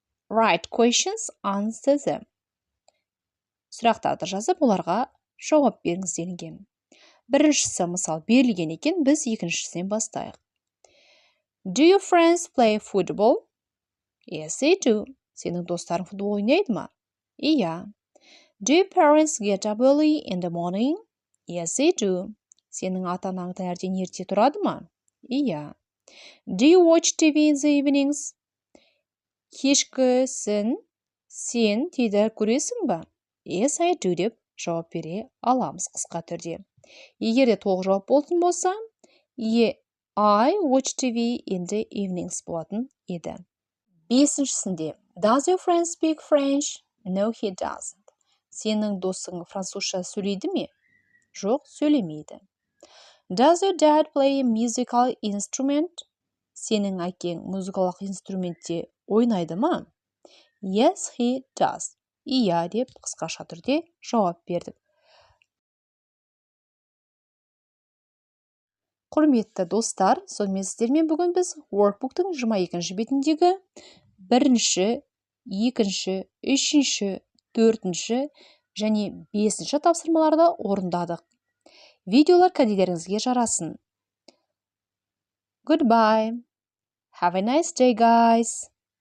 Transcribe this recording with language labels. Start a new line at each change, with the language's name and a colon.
English: Write questions, answer them.
Kazakh: Сұрақтарды жазып, оларға жауап беріңіз делінген. Біріншісі мысал берілген екен, біз екіншісінен бастайық.
English: Do your friends play football? Yes, they do.
Kazakh: Сенің достарың футбол ойнайды ма? Иә.
English: Do your parents get up early in the morning? Yes, they do.
Kazakh: Сенің ата-анаң таңертең ерте тұрады ма? Иә.
English: Do you watch TV in the evenings?
Kazakh: Кешкісін сен теледидар көресің ба?
English: Yes, I do
Kazakh: деп жауап бере аламыз қысқа түрде. Егер де толық жауап болатын болса,
English: I watch TV in the evenings
Kazakh: болатын еді.
English: 5-шісінде Does your friend speak French? No, he doesn't.
Kazakh: Сенің досың французша сөйлейді ме? Жоқ, сөйлемейді.
English: Does your dad play a musical instrument?
Kazakh: Сенің әкең музыкалық инструментте ойнайды ма?
English: Yes, he does.
Kazakh: Иә деп қысқаша түрде жауап бердік. Құрметті достар, сонымен сіздермен бүгін біз Workbook'тың 22-ші бетіндегі 1-ші, 2-ші, 3-ші, 4-ші және 5-ші тапсырмаларды орындадық. Видеолар кәделеріңізге жарасын.
English: Goodbye. Have a nice day, guys.